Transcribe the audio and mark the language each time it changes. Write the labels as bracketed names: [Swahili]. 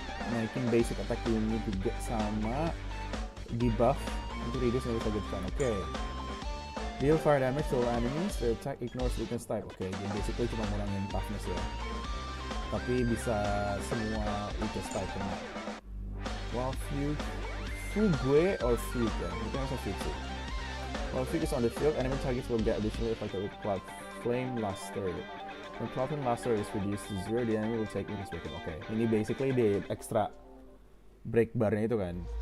[Indonesian] Naikin basic attack unit juga sama, debuff untuk reduce nggak bisa gitu. Oke. [English] Deal fire damage to all enemies, their attack ignores weakness type. [Indonesian] Oke, jadi basically cuma ngurangin toughness ya. Tapi bisa semua weakness type kena. [English] While Fugue or Fugue [Indonesian] ya, mungkin langsung Fugue sih. [English] While Fugue is on the field, enemy targets will get additionally affected with Cloud Flame Luster. When Cloud Flame Luster is reduced to 0, the enemy will take weakness break. [Indonesian] Oke, ini basically di extra break barnya itu kan.